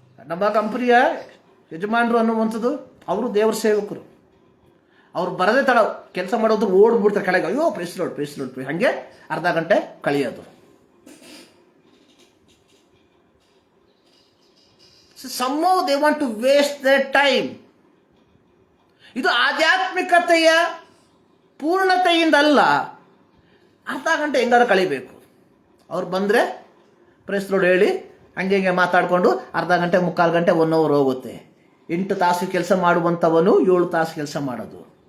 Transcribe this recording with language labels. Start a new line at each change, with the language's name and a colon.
Kannada: ನಮ್ಮ ಕಂಪನಿಯ ಯಜಮಾನರು ಅನ್ನುವಂಥದ್ದು ಅವರು ದೇವರ ಸೇವಕರು. ಅವ್ರು ಬರದೇ ತಡ ಕೆಲಸ ಮಾಡೋದು ಓಡ್ಬಿಡ್ತಾರೆ ಕೆಳಗೆ, ಅಯ್ಯೋ ಪ್ರೆಸ್ ಲೋಡ್ ಹಂಗೆ ಅರ್ಧ ಗಂಟೆ ಕಳೆಯೋದು.
English: somehow they want to waste their time.
Kannada: ಇದು ಆಧ್ಯಾತ್ಮಿಕತೆಯ ಪೂರ್ಣತೆಯಿಂದಲ್ಲ, ಅರ್ಧ ಗಂಟೆ ಹೆಂಗಾರು ಕಳಿಬೇಕು. ಅವ್ರು ಬಂದರೆ ಪ್ರೆಸ್ ಲೋಡ್ ಹೇಳಿ ಹಂಗೆ ಮಾತಾಡಿಕೊಂಡು ಅರ್ಧ ಗಂಟೆ, 3/4 ಗಂಟೆ, 1 ಅವರ್ ಹೋಗುತ್ತೆ. 8 ತಾಸು ಕೆಲಸ ಮಾಡುವಂಥವನು 7 ತಾಸು ಕೆಲಸ ಮಾಡೋದು.